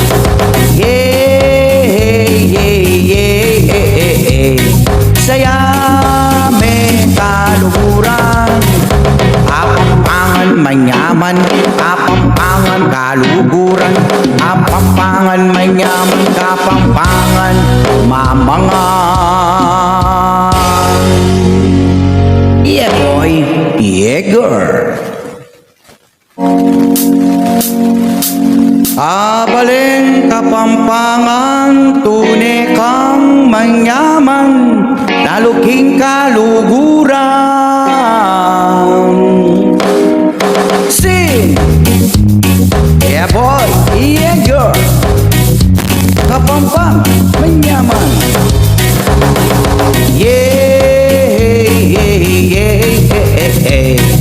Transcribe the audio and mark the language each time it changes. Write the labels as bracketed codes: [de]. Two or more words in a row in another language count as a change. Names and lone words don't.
[pam] Saya may kaluguran. Kapampangan, manyaman, Kapampangan, kaluguran, Kapampangan, manyaman, Kapampangan, mamangan. [en] Yeah boy, yeah girl. [pam] Abaleng Kapampangan, tunay kang manyaman, naluking kaluguran. [en] Sing! Yeah boy, yeah girl, [pam] Kapampangan, manyaman. Yeah, yeah, yeah, yeah,